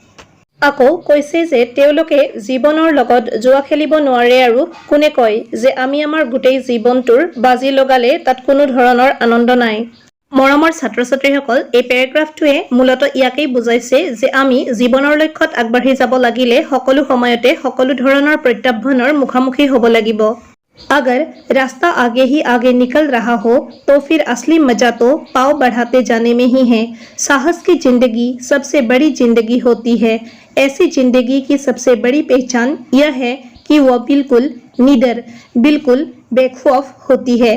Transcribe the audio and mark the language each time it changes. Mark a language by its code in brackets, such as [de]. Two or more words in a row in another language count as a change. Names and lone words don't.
[as] আকৌ কৈছে যে তেওঁলোকে জীৱনৰ লগত জুৱা খেলিব নোৱাৰে, আৰু কোনে কয় যে আমি আমাৰ গোটেই জীৱনটোৰ বাজি লগালে তাত কোনো ধৰণৰ আনন্দ নাই। মৰমৰ ছাত্ৰ ছাত্ৰীসকল, এই পেৰাগ্ৰাফটোৱে মূলত ইয়াকেই বুজাইছে যে আমি জীৱনৰ লক্ষ্যত আগবাঢ়ি যাব লাগিলে সকলো সময়তে সকলো ধৰণৰ প্ৰত্যাহ্বানৰ মুখামুখি হ'ব লাগিব। [hi] अगर रास्ता आगे ही आगे निकल रहा हो तो फिर असली मजा तो पाँव बढ़ाते जाने में ही है। साहस की जिंदगी सबसे बड़ी जिंदगी होती है। ऐसी जिंदगी की सबसे बड़ी पहचान यह है कि वह बिल्कुल निडर, बिल्कुल बेखौफ होती है।